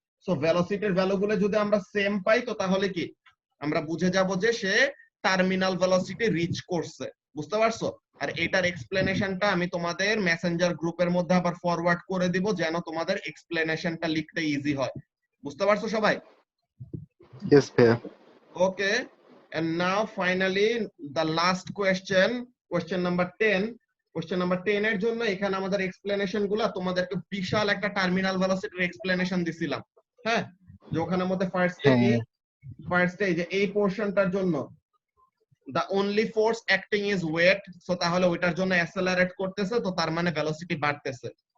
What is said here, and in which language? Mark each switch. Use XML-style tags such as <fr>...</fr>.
<bn>So ভেলোসিটির ভ্যালুগুলো যদি আমরা same পাই তো তাহলে কি আমরা বুঝে যাব যে সে টার্মিনাল ভেলোসিটি রিচ করছে। বুঝতে পারছো? আর এটার এক্সপ্লেনেশনটা আমি তোমাদের মেসেঞ্জার গ্রুপের মধ্যে আবার ফরওয়ার্ড করে দিব যেন তোমাদের এক্সপ্লেনেশনটা লিখতে ইজি হয়। বুঝতে পারছো সবাই?</bn> <en>Yes, ভাইয়া। Okay, and now finally the last question</en> <bn>question number 10, question number 10 এর জন্য এখানে আমাদের এক্সপ্লেনেশন গুলা তোমাদেরকে বিশাল একটা টার্মিনাল ভেলোসিটির এক্সপ্লেনেশন দিছিলাম। হ্যাঁ, যে ওখানের মধ্যে ফার্স্টে কি, ফার্স্টে যে এই পোরশনটার জন্য</bn> <en>the only force acting is weight,</en> <bn>so তাহলে ওইটার জন্য অ্যাসেলারেট করতেছে, তো তার মানে ভেলোসিটি বাড়তেছে।</bn>